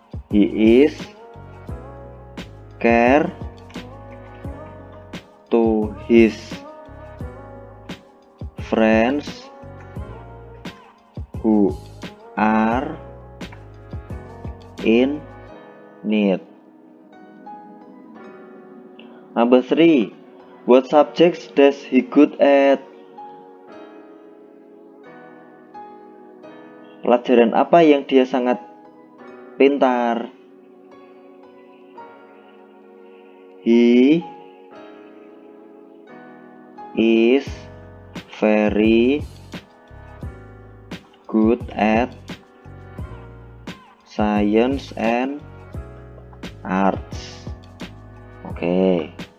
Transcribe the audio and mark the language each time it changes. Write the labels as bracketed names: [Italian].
[English] He is care to his friends who are in need. Number 3. What subjects does he good at? [Indonesian] Pelajaran apa yang dia sangat pintar? [English] He is very good at science and arts. Okay.